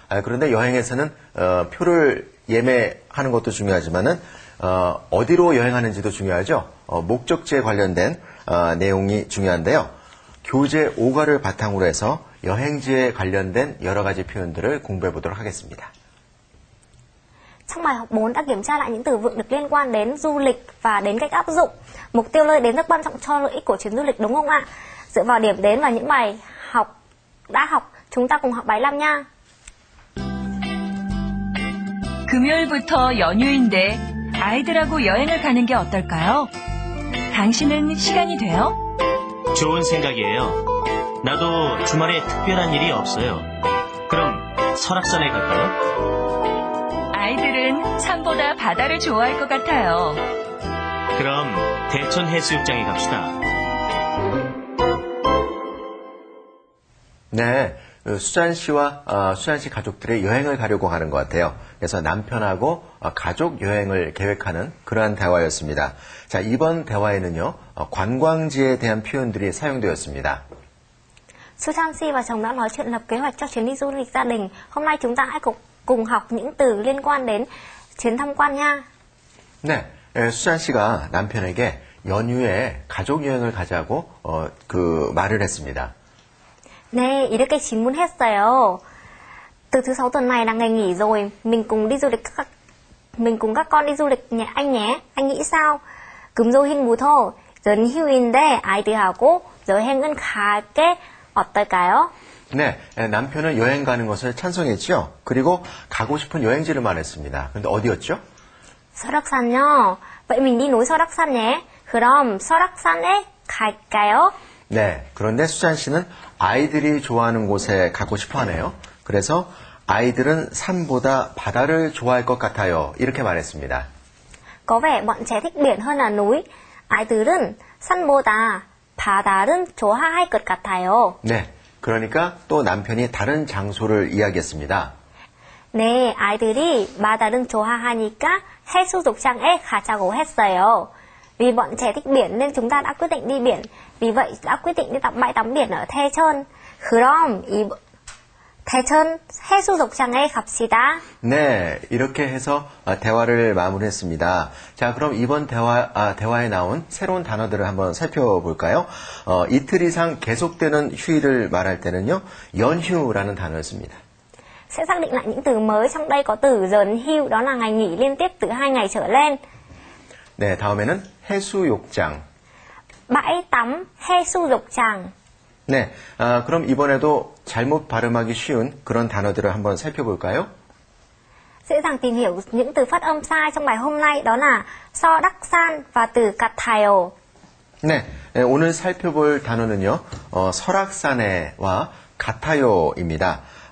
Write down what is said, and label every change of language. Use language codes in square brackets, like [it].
[ko] 그런데 여행에서는 표를 예매하는 것도 중요하지만은 어디로 여행하는지도 중요하죠. 목적지에 관련된 내용이 중요한데요. 교재 5과를 바탕으로 해서 여행지에 관련된 여러 가지 표현들을 공부해 보도록 하겠습니다. [vi] Trong bài học 4 đã kiểm tra lại những từ vựng được liên quan đến du lịch và đến cách áp dụng. Mục tiêu nơi đến rất quan trọng cho lợi ích của chuyến du lịch, đúng không ạ? Dựa vào điểm đến và những bài học đã học, chúng ta cùng học bài 5 nha. [ko] 금요일부터 연휴인데 아이들하고 여행을 가는 게 어떨까요? 당신은 시간이 돼요? 좋은 생각이에요. 나도 주말에 특별한 일이 없어요. 그럼 설악산에 갈까요? 아이들은 산보다 바다를 좋아할 것 같아요. 그럼 대천 해수욕장에 갑시다. 네, 수잔 씨와 수잔 씨 가족들이 여행을 가려고 하는 것 같아요. 그래서 남편하고 가족 여행을 계획하는 그러한 대화였습니다. 자, 이번 대화에는요, 관광지에 대한 표현들이 사용되었습니다. [vi] Susan Si và chồng đã nói chuyện lập kế hoạch cho chuyến đi du lịch gia đình. Hôm nay chúng ta hãy cùng học những từ liên quan đến chuyến tham quan nha. [ko] 네, 수잔 씨가 남편에게 연휴에 가족 여행을 가자고 그 말을 했습니다. 네, 이렇게 질문했어요. [vi] Từ thứ 6 tuần này là ngày nghỉ rồi, mình cùng đi du lịch mình cùng các con đi du lịch nhé anh nhé. Anh nghĩ sao? [ko] 금조흰부터 연휴인데 아이들하고 여행은 가게 어떨까요? 네, 남편은 여행 가는 것을 찬성했죠. 그리고 가고 싶은 여행지를 말했습니다. 근데 어디였죠? 설악산요. [vi] vậy mình đi núi 설악산 nhé. [ko] 그럼 설악산에 갈까요? 네, 그런데 수잔 씨는 아이들이 좋아하는 곳에 가고 싶어 하네요. 그래서 아이들은 산보다 바다를 좋아할 것 같아요. 이렇게 말했습니다. [vi] Có vẻ bọn trẻ thích biển hơn là núi. [ko] 아이들은 산보다 바다를 좋아할 것 같아요. 네, 그러니까 또 남편이 다른 장소를 이야기했습니다. 네, 아이들이 바다를 좋아하니까 해수욕장에 가자고 했어요. [vi] Vì bọn trẻ thích biển nên chúng ta đã quyết định đi biển. Vì vậy đã quyết định đi bãi tắm biển ở Taecheon. [ko] 그럼 Taecheon 해수욕장에 갑시다. 네, 이렇게 해서 대화를 마무리했습니다. 자, 그럼 이번 대화에 나온 새로운 단어들을 한번 살펴볼까요? 이틀 이상 계속되는 휴일을 말할 때는요, 연휴라는 단어를 씁니다. [vi] Sẽ xác định lại những từ mới. Trong đây có từ dần hưu, đó là ngày nghỉ liên tiếp từ 2 ngày trở lên. [ko] 네, 다음에는 해수욕장. [vi] bãi tắm 해수욕장. [ko] 네, 그럼 이번에도 잘못 발음하기 쉬운 그런 단어들을 한번 살펴볼까요? [vi] Dễ dàng tìm hiểu những từ phát âm sai trong bài hôm nay đó là 서락산 và từ 같아요. [ko] 네, 오늘 살펴볼 단어는요, 설악산에와 같아요입니다.